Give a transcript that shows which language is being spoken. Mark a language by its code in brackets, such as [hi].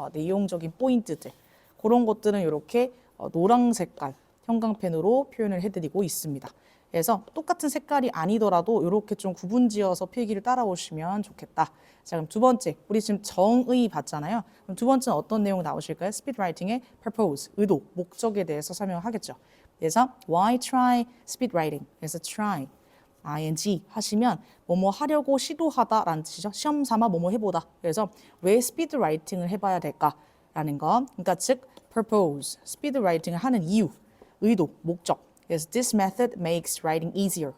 [ko] 내용적인 포인트들 그런 것들은 이렇게 노랑 색깔 형광펜으로 표현을 해드리고 있습니다. 그래서 똑같은 색깔이 아니더라도 이렇게 좀 구분지어서 필기를 따라오시면 좋겠다. 자, 그럼 두 번째, 우리 지금 정의 봤잖아요. 그럼 두 번째는 어떤 내용 나오실까요? 스피드 라이팅의 purpose, 의도, 목적에 대해서 설명하겠죠. 그래서 [en] why try speed writing? [ko] 그래서 try, ing 하시면 뭐뭐 하려고 시도하다라는 뜻이죠. 시험 삼아 뭐뭐 해보다. 그래서 왜 스피드 라이팅을 해봐야 될까라는 거. 그러니까 즉 purpose, 스피드 라이팅을 하는 이유, 의도, 목적. 그래서 [en] this method makes writing easier.